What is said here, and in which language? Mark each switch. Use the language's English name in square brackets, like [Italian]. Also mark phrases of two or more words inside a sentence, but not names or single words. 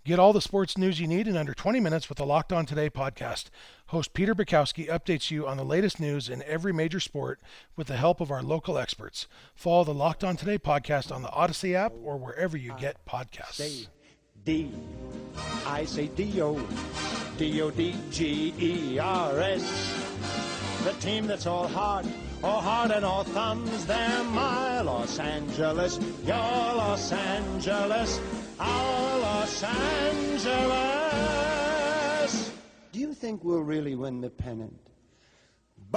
[English] Get all the sports news you need in under 20 minutes with the Locked On Today podcast. Host Peter Bukowski updates you on the latest news in every major sport with the help of our local experts. Follow the Locked On Today podcast on the Odyssey app or wherever you get podcasts. Say D. I say D-O. D-O-D-G-E-R-S. The team that's all heart and all thumbs. They're my Los Angeles, your Los Angeles, our Los Angeles. Do you think we'll really win the pennant?